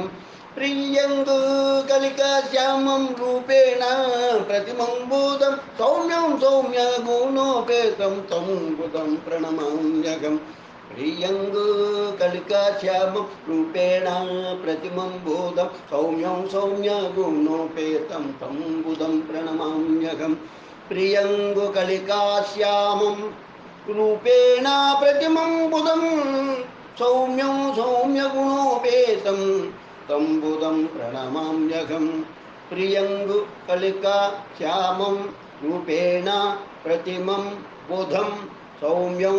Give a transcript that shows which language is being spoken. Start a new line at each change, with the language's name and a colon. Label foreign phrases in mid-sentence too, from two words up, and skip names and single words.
Sanskrit: ప్రియంగు కలికాశ్యామం రూపేణ ప్రతిమం బుధం సౌమ్యం సౌమ్యగుణోపేతం తం బుధం ప్రణమామ్యహం. ప్రియంగు కలికాశ్యామం రూపేణ ప్రతిమం బోధం సౌమ్యం సౌమ్యగుణోపేతం తం బుధం ప్రణమామ్యహం. प्रियङ्गुकलिकाश्यामं रूपेण प्रतिमं बुधं सौम्यं सौम्यगुणोपेतं तं बुधं प्रणमाम्यहं प्रियङ्गुकलिकाश्यामं रूपेण प्रतिमं बुधं सौम्यं